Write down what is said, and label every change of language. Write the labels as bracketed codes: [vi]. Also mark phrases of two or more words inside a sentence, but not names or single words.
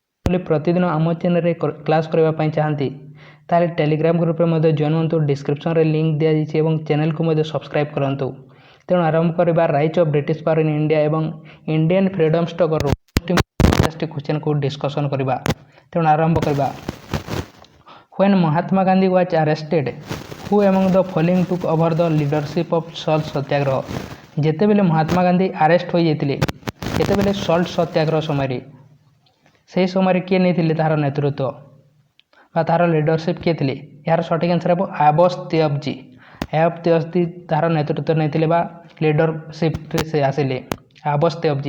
[or] ବୋଲି ପ୍ରତିଦିନ ଆମ ଚ୍ୟାନେଲରେ କ୍ଲାସ୍ କରିବା ପାଇଁ ଚାହାନ୍ତି ତାହେଲେ ଟେଲିଗ୍ରାମ ଗ୍ରୁପରେ ମଧ୍ୟ ଜଏନ୍ ହୁଅନ୍ତୁ। ଡିସ୍କ୍ରିପ୍ସନରେ ଲିଙ୍କ୍ ଦିଆଯାଇଛି ଏବଂ ଚ୍ୟାନେଲକୁ ମଧ୍ୟ ସବସ୍କ୍ରାଇବ୍ କରନ୍ତୁ। ତେଣୁ ଆରମ୍ଭ କରିବା ରାଇଟ୍ସ ଅଫ୍ ବ୍ରିଟିଶ ପାୱାର ଇନ୍ ଇଣ୍ଡିଆ ଏବଂ ଇଣ୍ଡିଆନ୍ ଫ୍ରିଡମ୍ ଷ୍ଟ୍ରଗଲର 50ଟି କ୍ୱେଶ୍ଚନକୁ ଡିସ୍କସନ୍ କରିବା। ତେଣୁ ଆରମ୍ଭ କରିବା। [en] When Mahatma Gandhi was arrested, who among the following took over the leadership of salt सत्याग्रह? [or] ଯେତେବେଳେ ମହାତ୍ମା ଗାନ୍ଧୀ ଆରେଷ୍ଟ ହୋଇଯାଇଥିଲେ ସେତେବେଳେ ସଲ୍ଟ ସତ୍ୟାଗ୍ରହ ସମୟରେ ସେହି ସମୟରେ କିଏ ନେଇଥିଲେ ତାହାର ନେତୃତ୍ୱ ବା ତାହାର ଲିଡରସିପ୍ କିଏ ଥିଲେ? ଏହାର ସଠିକ୍ ଆନ୍ସର୍ ହେବ ଆବସ୍ ତିୟବଜୀ। ଆବସ୍ ତିୟବଜୀ ତାହାର ନେତୃତ୍ୱ ନେଇଥିଲେ ବା ଲିଡରସିପ୍ରେ ସେ ଆସିଲେ ଆବସ୍ ତିୟବଜୀ।